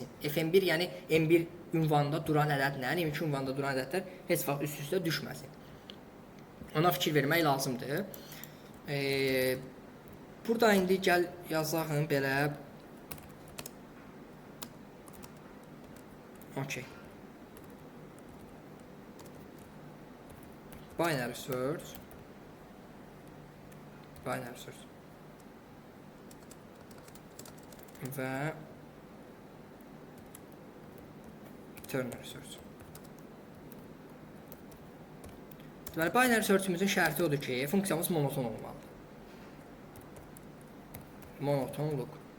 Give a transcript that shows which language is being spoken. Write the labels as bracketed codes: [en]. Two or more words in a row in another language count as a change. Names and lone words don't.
[az] FM1, yəni M1 ünvanında duran ədədlə, M2 ünvanında duran ədədlər heç vaxt üst-üstə düşməsin. Ona fikir vermək lazımdır. Burada indi gəl yazağım belə. Okey. [en] Binary search. Binary search. Və ternary search. [az] Deməli, [en] binary search'ümüzün [az] şərti odur ki, funksiyamız monoton olmalıdır. Monotonluq.